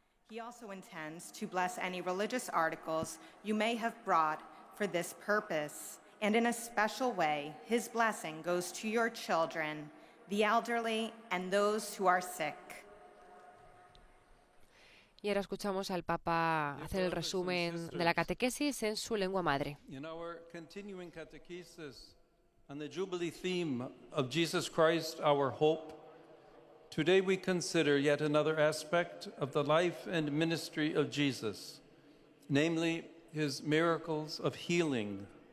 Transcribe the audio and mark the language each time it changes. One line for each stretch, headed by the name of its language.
English: He also intends to bless any religious articles you may have brought for this purpose, and in a special way, his blessing goes to your children, the elderly, and those who are sick.
Spanish: Y ahora escuchamos al Papa hacer el resumen de la catequesis en su lengua madre.
English: In our continuing catechesis on the Jubilee theme of Jesus Christ, our hope, today we consider yet another aspect of the life and ministry of Jesus, namely his miracles of healing.